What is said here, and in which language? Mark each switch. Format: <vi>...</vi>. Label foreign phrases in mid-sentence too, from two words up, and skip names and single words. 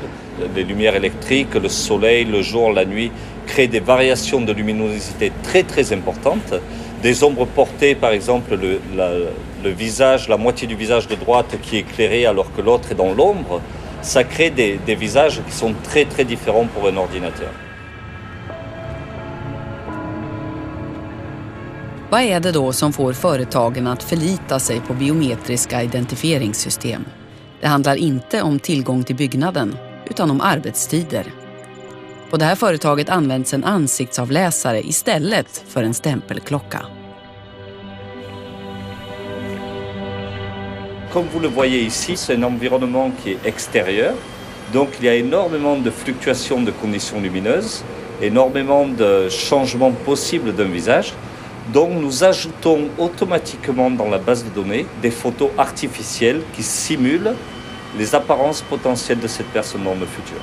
<fr>Les lumières électriques, le soleil, le jour, la nuit créent des variations de luminosité très très importantes. Des ombres portées, par exemple, le visage, la moitié du visage de droite qui est éclairé alors que l'autre est dans l'ombre, ça crée des visages qui sont très très différents pour un ordinateur.</fr> <sv>Vad är det då som får företagen att förlita sig på biometriska identifieringssystem? Det handlar inte om tillgång till byggnaden, utan om arbetstider. På det här företaget används en ansiktsavläsare istället för en stämpelklocka.</sv> <fr>Comme vous le voyez ici, c'est un environnement qui est extérieur. Donc il y a énormément de fluctuations de conditions lumineuses, énormément de changements possibles d'un visage. Donc nous ajoutons automatiquement dans la base de données des photos artificielles qui simulent les apparences potentielles de cette personne dans le futur.</fr>